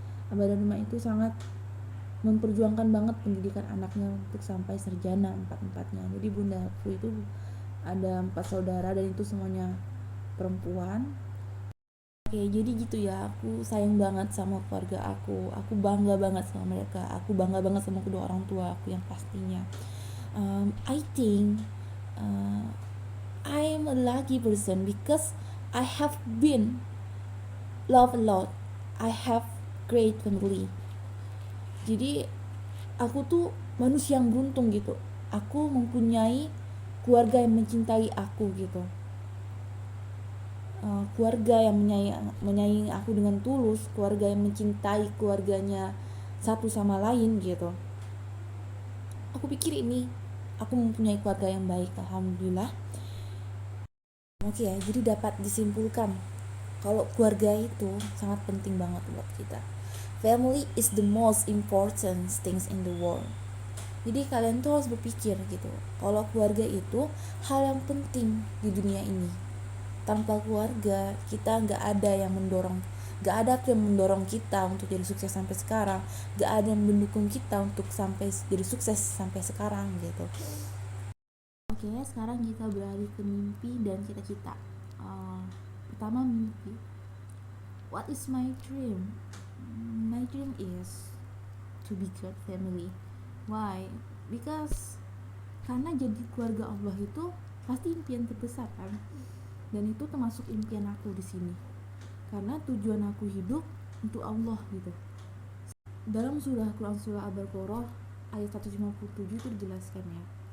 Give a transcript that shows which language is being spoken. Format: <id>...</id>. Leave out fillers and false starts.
<id>Abah dan emak itu sangat memperjuangkan banget pendidikan anaknya untuk sampai sarjana empat-empatnya. Jadi bunda aku itu ada 4 saudara dan itu semuanya perempuan. Oke, jadi gitu ya, aku sayang banget sama keluarga aku bangga banget sama mereka, aku bangga banget sama kedua orang tua aku yang pastinya.</id> <en>I think I am a lucky person because I have been loved a lot. I have great family.</en> <id>Jadi aku tuh manusia yang beruntung gitu. Aku mempunyai keluarga yang mencintai aku gitu. Keluarga yang menyayangi aku dengan tulus, keluarga yang mencintai keluarganya satu sama lain gitu. Aku pikir ini aku mempunyai keluarga yang baik, alhamdulillah. Oke ya, jadi dapat disimpulkan kalau keluarga itu sangat penting banget buat kita.</id> <en>Family is the most important things in the world.</en> <id>Jadi kalian tuh harus berpikir gitu, kalau keluarga itu hal yang penting di dunia ini. Tanpa keluarga kita nggak ada yang mendorong kita untuk jadi sukses sampai sekarang, nggak ada yang mendukung kita untuk sampai jadi sukses sampai sekarang gitu. Oke, sekarang kita beralih ke mimpi dan cita-cita. Pertama, mimpi.</id> <en>What is my dream? My dream is to be good family. Why? Because</en> <id>karena jadi keluarga Allah itu pasti impian terbesar kan, dan itu termasuk impian aku di sini. Karena tujuan aku hidup untuk Allah gitu. Dalam surah Quran surah Al-Baqarah ayat 157 itu dijelaskan ya.</id>